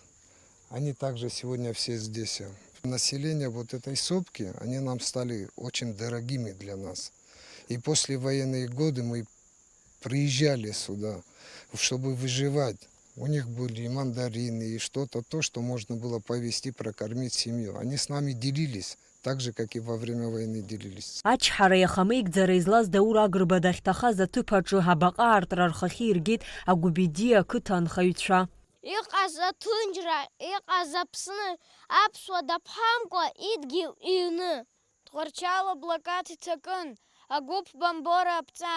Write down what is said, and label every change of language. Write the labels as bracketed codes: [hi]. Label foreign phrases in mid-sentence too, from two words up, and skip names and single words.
[ru] Они также сегодня все здесь. Население вот этой сопки, они нам стали очень дорогими для нас. И после военные годы мы приезжали сюда, чтобы выживать. У них были и мандарины, и что-то, то, что можно было повезти, прокормить семью. Они с нами делились, так же, как и во время войны делились. [ab] Ачҳара иахамеигӡара излаз Даур Агрба дахьҭахаз аҭыԥ аҿы ҳабаҟа аартра рхахьы иргеит агәбиди ақыҭа анхаҩцәа. Иҟаз аҭынчра, иҟаз Аԥсны, аԥсуа даԥҳамкәа идгьыл иҩны. Тҟәарчал аблакаҭ иҭакын, агәыԥ Бамбора аԥҵан.